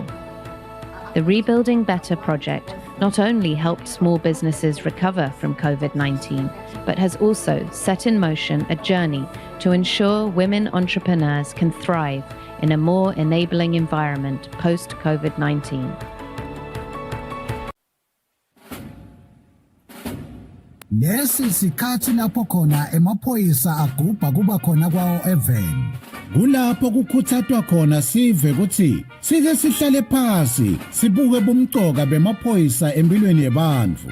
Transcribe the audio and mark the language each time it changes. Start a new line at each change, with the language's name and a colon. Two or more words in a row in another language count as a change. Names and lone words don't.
English: The Rebuilding Better project not only helped small businesses recover from COVID-19, but has also set in motion a journey to ensure women entrepreneurs can thrive in a more enabling environment post-COVID-19.
Swati: Lesi sikhathi lapho khona emaphoyisa agubha kuba khona kwawo even. Kulapho kukhuthazwa khona sive ukuthi sike sihlale phansi sibuke bumcoka bemaphoyisa empilweni yabantu.